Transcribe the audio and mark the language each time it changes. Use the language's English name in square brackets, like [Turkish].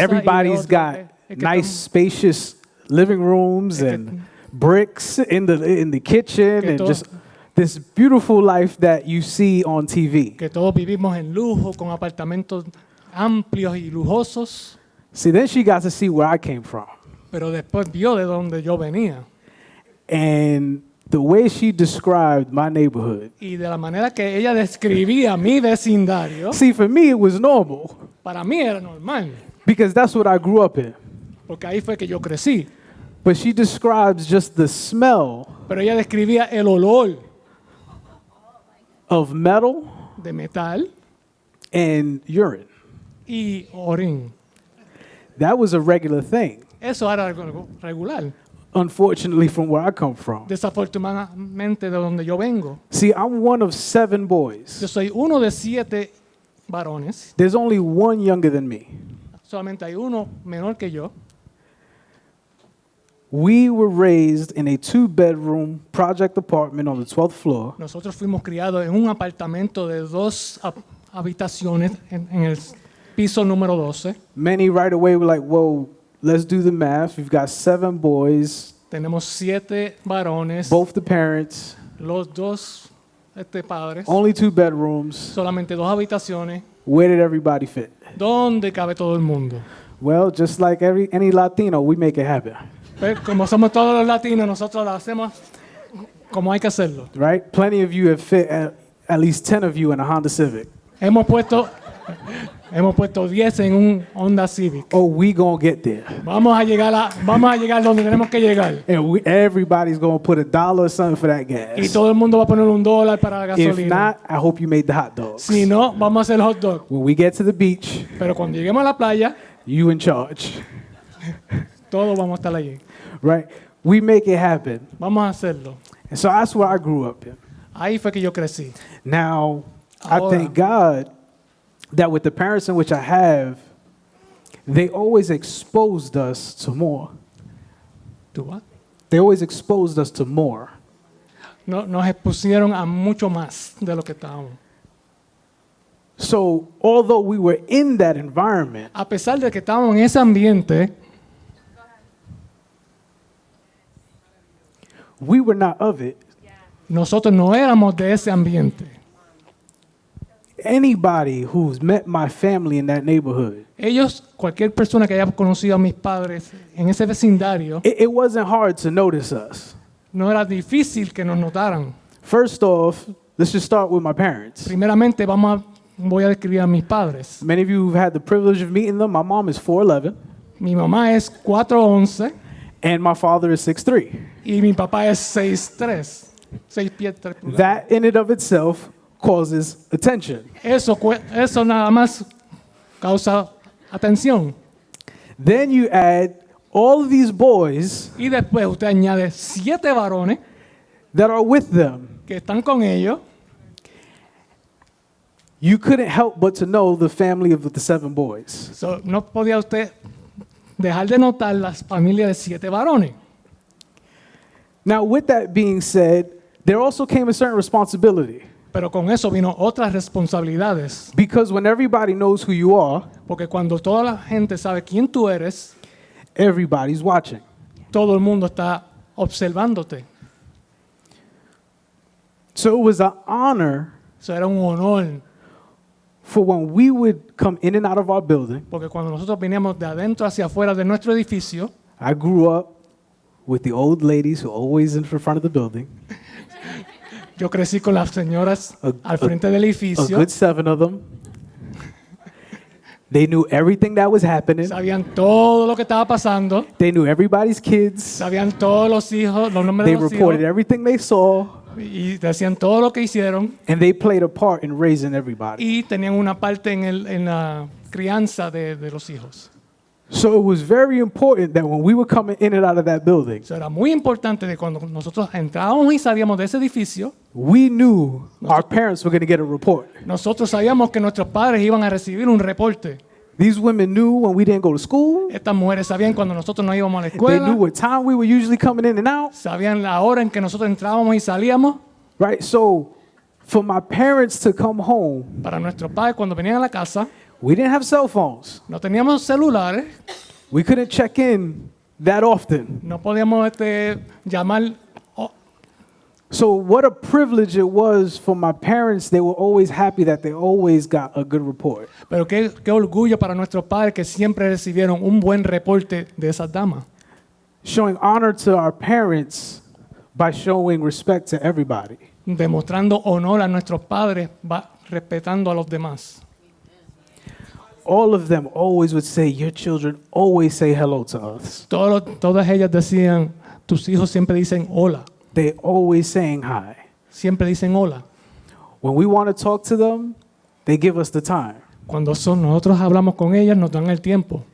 [English] everybody's got nice, spacious living rooms and bricks in the kitchen and just this beautiful life that you see on TV. [Spanish] que todos vivimos en lujo, con apartamentos amplios y lujosos, [English] See, then she got to see where I came from. [Spanish] pero después vio de dónde yo venía. [English] And the way she described my neighborhood. [Spanish] Y de la manera que ella describía mi vecindario, [English] See, for me, it was normal [Spanish] para mí era normal, [English] because that's what I grew up in. [Spanish] porque ahí fue que yo crecí. [English] But she describes just the smell [Spanish] Pero ella describía el olor [English] of metal [Spanish] de metal [English] and urine. [Spanish] y orín. [English] That was a regular thing, [Spanish] Eso era algo regular. [English] unfortunately, from where I come from. [Spanish] Desafortunadamente de donde yo vengo. [English] See, I'm one of 7 boys. [Spanish] Yo soy uno de 7 varones. [English] There's only one younger than me. [Spanish] Solamente hay uno menor que yo. [English] We were raised in a 2-bedroom project apartment on the 12th floor. [Spanish] Nosotros fuimos criados en un apartamento de 2 habitaciones en el piso número 12. [English] Many right away were like, whoa, let's do the math. We've got 7 boys, [Spanish] Tenemos 7 varones, [English] both the parents, [Spanish] los 2 padres, [English] only 2 bedrooms. [Spanish] solamente 2 habitaciones. [English] Where did everybody fit? [Spanish] ¿Dónde cabe todo el mundo? [English] Well, just like any Latino, we make it happen, [Spanish] Pero como somos todos los latinos, nosotros lo hacemos como hay que hacerlo. [English] right? Plenty of you have fit at least 10 of you in a Honda Civic. [Spanish] Hemos puesto 10 en un Honda Civic. [English] Oh, we gonna get there. [Spanish] Vamos a llegar donde tenemos que llegar. [English] And everybody's gonna put $1 or something for that [Spanish] Y [English] gas. [Spanish] todo el mundo va a poner $1 para la [English] If [Spanish] gasolina. [English] not, I hope you made the hot dogs. [Spanish] Si no, vamos a hacer hot dog. [English] When we get to the beach, [Spanish] Pero cuando lleguemos a la playa, [English] you in charge, [Spanish] todos vamos a estar allí. [English] right? We make it happen. [Spanish] Vamos a hacerlo. [English] And so that's where I grew up in. [Spanish] Ahí fue que yo crecí. [English] Now, I [Spanish] Ahora. [English] thank God that with the parents in which I have, they always exposed us to more. [Spanish] ¿Tú vas? [English] They always exposed us to more. [Spanish] No, nos expusieron a mucho más de lo que estábamos. [English] So, although we were in that environment, [Spanish] A pesar de que estábamos en ese ambiente, [English] we were not of it. [Spanish] nosotros no éramos de ese ambiente. [English] Anybody who's met my family in that neighborhood, [Spanish] Ellos, cualquier persona que haya conocido a mis padres en ese vecindario, [English] it wasn't hard to notice us. [Spanish] no era difícil que nos notaran. [English] First off, let's just start with my parents. [Spanish] Primeramente, voy a describir a mis padres. [English] Many of you have had the privilege of meeting them. My mom is 4'11", [Spanish] Mi mamá es 4'11", [English] And my father is 6'3". [Spanish] Y mi papá es 6'3", 6 pies 3 pulgadas. [English] That in and of itself causes attention. [Spanish] Eso nada más causa atención. [English] Then you add all of these boys [Spanish] Y después usted añade 7 varones [English] that are with them. [Spanish] que están con ellos. [English] You couldn't help but to know the family of the 7 boys. [Spanish] So, no podía usted dejar de notar las familias de 7 varones. [English] Now, with that being said, there also came a certain responsibility. [Spanish] Pero con eso vino otras responsabilidades. [English] Because when everybody knows who you are, [Spanish] Porque cuando toda la gente sabe quién tú eres, [English] everybody's watching. [Spanish] todo el mundo está observándote. [English] So it was an honor [Spanish] Eso era un honor. [English] for when we would come in and out of our building. [Spanish] Porque cuando nosotros veníamos de adentro hacia afuera de nuestro edificio, [English] I grew up with the old ladies who are always in front of the building. [Spanish] yo crecí con las señoras al frente del [English] A [Spanish] edificio. [English] good 7 of them. They knew everything that was happening. [Spanish] Sabían todo lo que estaba pasando. [English] They knew everybody's kids. [Spanish] Sabían todos los hijos, los nombres [English] They [Spanish] de los [English] reported [Spanish] hijos. [English] everything they saw. [Spanish] Y decían todo lo que hicieron. [English] And they played a part in raising everybody. [Spanish] Y tenían una parte en la crianza de los hijos. [English] So it was very important that when we were coming in and out of that building, [Spanish] Eso era muy importante de cuando nosotros entrábamos y salíamos de ese edificio, [English] we knew our parents were going to get a report. [Spanish] nosotros sabíamos que nuestros padres iban a recibir un reporte. [English] These women knew when we didn't go to school. [Spanish] Estas mujeres sabían cuando nosotros no íbamos a la [English] They knew [Spanish] escuela, [English] what time we were usually coming in and out, [Spanish] sabían la hora en que nosotros entrábamos y salíamos. [English] right? So for my parents to come home, [Spanish] Para nuestros padres cuando venían a la casa, [English] we didn't have cell phones. [Spanish] no teníamos celulares, [English] We couldn't check in that often. [Spanish] no podíamos llamar. [English] So what a privilege it was for my parents. They were always happy that they always got a good report. [Spanish] Pero qué orgullo para nuestros padres que siempre recibieron un buen reporte de esas damas. [English] Showing honor to our parents by showing respect to everybody. [Spanish] Demostrando honor a nuestros padres, respetando a los demás. [English] All of them always would say, your children always say hello to us. [Spanish] Todas ellas decían, tus hijos siempre dicen hola. [English] They always saying hi. [Spanish] Siempre dicen hola. [English] When we want to talk to them, they give us the time. [Spanish] Cuando nosotros hablamos con ellas, nos dan el tiempo.